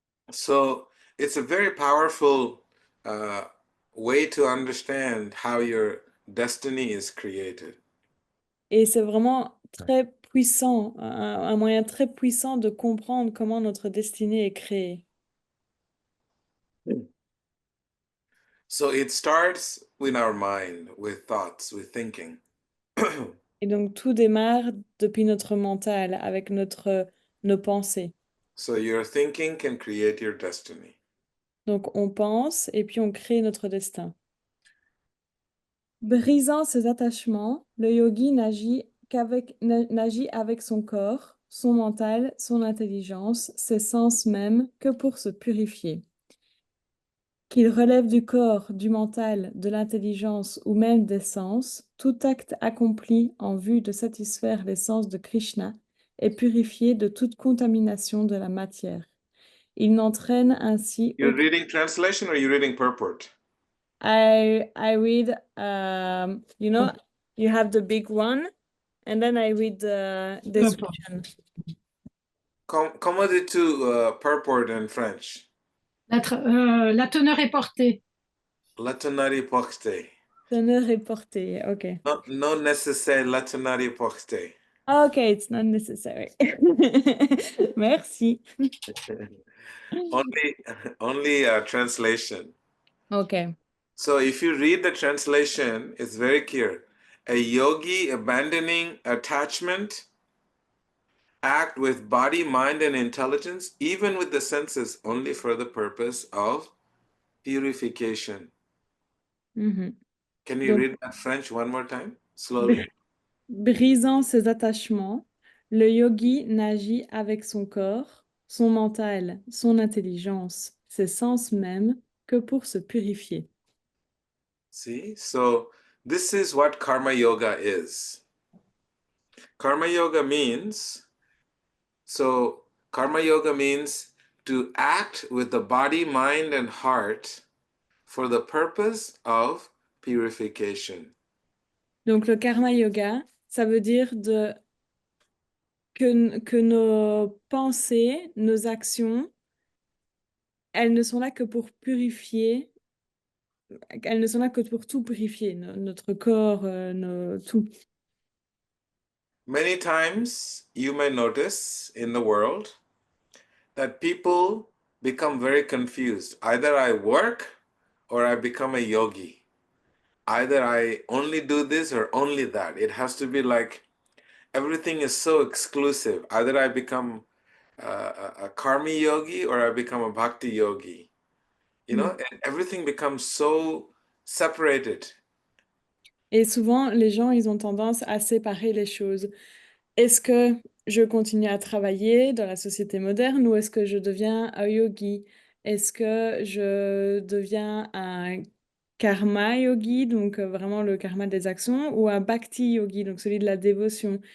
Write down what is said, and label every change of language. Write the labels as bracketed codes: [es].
[en] So it's a very powerful way to understand how your destiny is created. [fr] Et c'est vraiment très puissant, un moyen très puissant de comprendre comment notre destinée est créée. [en] So it starts in our mind with thoughts, with thinking. [fr] Et donc tout démarre depuis notre mental, avec nos pensées. [en] So your thinking can create your destiny. [fr] Donc on pense et puis on crée notre destin. Brisant ses attachements, le yogi n'agit avec son corps, son mental, son intelligence, ses sens même que pour se purifier. Qu'il relève du corps, du mental, de l'intelligence ou même des sens, tout acte accompli en vue de satisfaire les sens de Krishna est purifié de toute contamination de la matière. Il n'entraîne ainsi [en] You're [fr] aucun... [en] reading translation or you're reading purport? I read, you have the big one, and then I read the description. [fr] Comment dis-tu purport in French? La teneur est portée. La tenari portée. Teneur est portée, ok. Non nécessaire la tenari portée. [en] Okay, it's not necessary. [fr] Merci. [en] Only translation. Okay. So if you read the translation, it's very clear. A yogi abandoning attachment, act with body, mind, and intelligence, even with the senses, only for the purpose of purification. Mhm. Can you [fr] Donc, [en] read that French one more time, slowly? [fr] brisant ses attachements, le yogi n'agit avec son corps, son mental, son intelligence, ses sens même, que pour se purifier. [en] See? So, this is what karma yoga is. Karma yoga means, so, karma yoga means to act with the body, mind, and heart for the purpose of purification. Donc, le karma yoga, ça veut dire que nos pensées, nos actions, elles ne sont là que pour purifier, elles ne sont là que pour tout purifier, notre corps, tout. Many times you may notice in the world that people become very confused. Either I work or I become a yogi. Either I only do this or only that. It has to be like everything is so exclusive. Either I become a karmi yogi or I become a bhakti yogi. You Mm. know, and everything becomes so separated. [fr] Et souvent, les gens, ils ont tendance à séparer les choses. Est-ce que je continue à travailler dans la société moderne ou est-ce que je deviens un yogi? Est-ce que je deviens un karma yogi, donc vraiment le karma des actions, ou un bhakti yogi, donc celui de la dévotion?